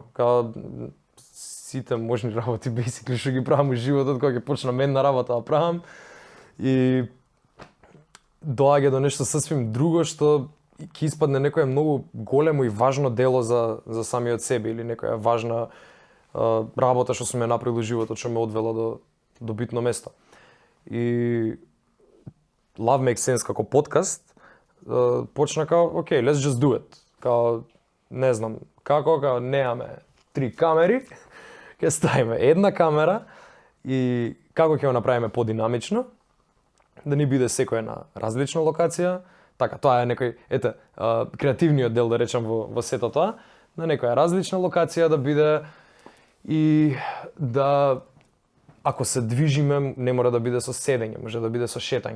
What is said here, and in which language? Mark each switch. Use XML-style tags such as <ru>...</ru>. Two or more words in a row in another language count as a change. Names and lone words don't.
<mk>Као сите можни работи basically што ги правам во животот, кога ќе почна менна работа да правам и доаѓа до нешто сасвим друго што ќе испадне некое многу големо и важно дело за самиот себе или некоја важна работа што сум ја направил во животот што ме одвела до битно место. И Love Makes Sense како подкаст почна као</mk> <en>okay, let's just do it.</en> <mk>Као не знам како, као немаме 3 камери, ќе ставиме една камера и како ќе го направиме подинамично, да ни биде секој на различна локација. Така, тоа е некој, креативниот дел да речам во сето тоа, на некоја различна локација да биде и да ако се движиме не мора да биде со седење, може да биде со шетање.</mk>